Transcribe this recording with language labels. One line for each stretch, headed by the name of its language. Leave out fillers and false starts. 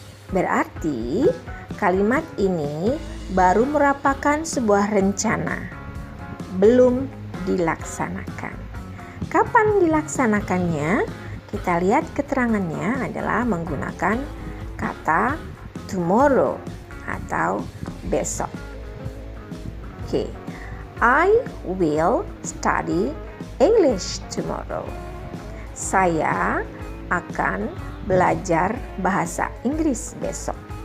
Indonesian: Berarti kalimat ini baru merupakan sebuah rencana, belum dilaksanakan. Kapan dilaksanakannya? Kita lihat keterangannya adalah menggunakan kata tomorrow atau besok.
English: Okay. I will study English tomorrow.
Indonesian: Saya akan belajar bahasa Inggris besok.